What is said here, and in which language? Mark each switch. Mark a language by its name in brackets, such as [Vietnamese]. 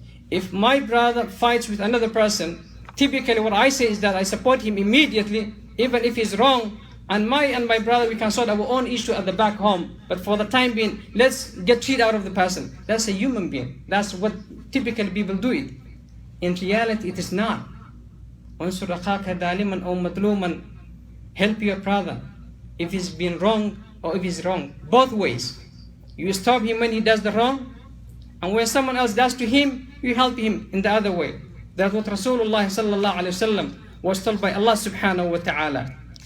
[English] If my brother fights with another person, typically what I say is that I support him immediately, even if he's wrong, and my brother, we can sort our own issue at the back home. But for the time being, let's get cheat out of the person. That's a human being. That's what typically people do it. In reality, it is not. [Arabic] أُنْصُرْ أَخَاكَ ظَالِمًا أَوْ مَظْلُومًا. [English] Help your brother if he's been wrong or if he's wrong. Both ways. You stop him when he does the wrong, and when someone else does to him, you help him in the other way. That's what Rasulullah sallallahu alayhi wa sallam was told by Allah subhanahu wa ta'ala.